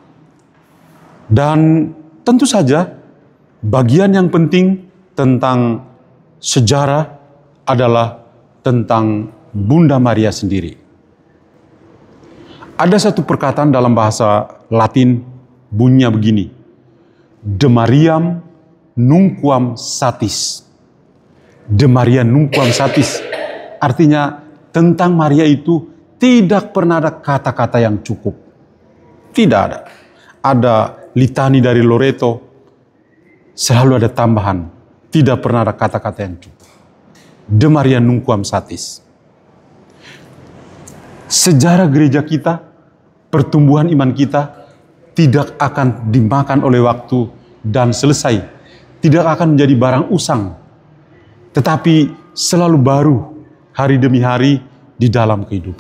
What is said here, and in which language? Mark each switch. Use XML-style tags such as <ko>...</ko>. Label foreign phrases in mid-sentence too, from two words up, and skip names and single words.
<id>Dan tentu saja bagian yang penting tentang sejarah adalah tentang Bunda Maria sendiri. Ada satu perkataan dalam bahasa Latin bunyinya begini.</id> <la>De Mariam nunquam satis. De Maria nunquam satis.</la> <id>Artinya tentang Maria itu tidak pernah ada kata-kata yang cukup. Tidak ada. Ada litani dari Loreto, selalu ada tambahan. Tidak pernah ada kata-kata yang cukup.</id> <la>De Maria nunquam satis.</la> <id>Sejarah gereja kita, pertumbuhan iman kita, tidak akan dimakan oleh waktu dan selesai. Tidak akan menjadi barang usang. Tetapi selalu baru hari demi hari di dalam kehidupan.</id>